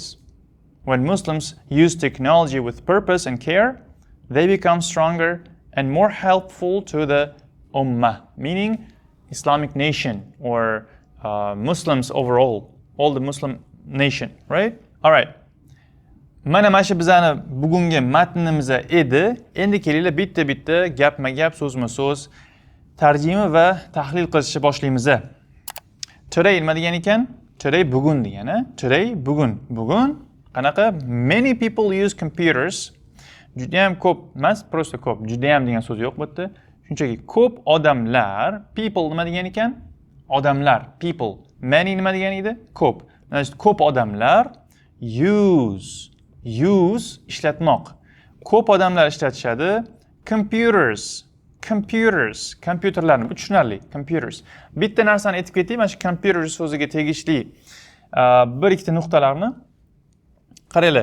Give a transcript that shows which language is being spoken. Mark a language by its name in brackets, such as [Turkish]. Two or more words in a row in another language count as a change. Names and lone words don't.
[English] When Muslims use technology with purpose and care, they become stronger and more helpful to the ummah, meaning Islamic nation or Muslims overall, all the Muslim nation, right? All right. [Uzbek] Mana shu bizani bugungi matnimiz edi. Endi kelinglar bitta-bitta gapma-gap, so'zma-so'z tarjima va tahlil qilishni boshlaymiz. Today nima degan ekan? Today bugun degani. Today bugun. Bugun qanaqa? [English] Many people use computers. [Uzbek] Juda ham ko'p emas, prosta ko'p. Juda ham degan so'z yo'q bu yerda. Shunchaki ko'p odamlar, people nima degan ekan? Odamlar, people. Many nima degan edi? Ko'p. Ko'p odamlar use ishlatmoq. Ko'p odamlar ishlatishadi kompyuterlarni. Bu tushunarli, computers. Bitta narsani aytib ketayim, mana shu computers so'ziga tegishli bir ikkita nuqtalarni qaranglar.